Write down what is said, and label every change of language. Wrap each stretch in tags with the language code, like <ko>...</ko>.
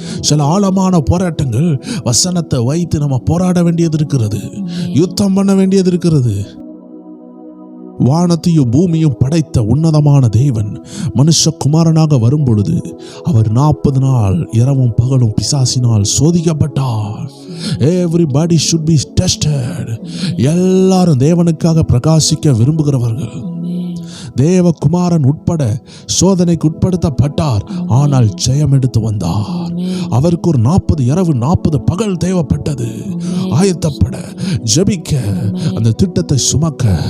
<ta>சில ஆழமான போராட்டங்கள் வசனத்தை வைத்து நம்ம போராட வேண்டியது இருக்கிறது, யுத்தம் பண்ண வேண்டியது இருக்கிறது. வானத்தையும் பூமியும் படைத்த உன்னதமான தேவன் மனுஷகுமாரனாக வரும் பொழுது அவர் 40 நாள் இரவும் பகலும் பிசாசினால் சோதிக்கப்பட்டார்.</ta> <en>Everybody should be tested.</en> <ta>எல்லாரும் தேவனுக்காக பிரகாசிக்க விரும்புகிறவர்கள். தேவகுமாரன் உட்பட சோதனைக்கு உட்படுத்தப்பட்டார், ஆனால் ஜெயம் எடுத்து வந்தார். அவருக்கு ஒரு 40 இரவு 40 பகல் தேவைப்பட்டது ஆயத்தப்பட, ஜெபிக்க, அந்த திட்டத்தை சுமக்க.</ta>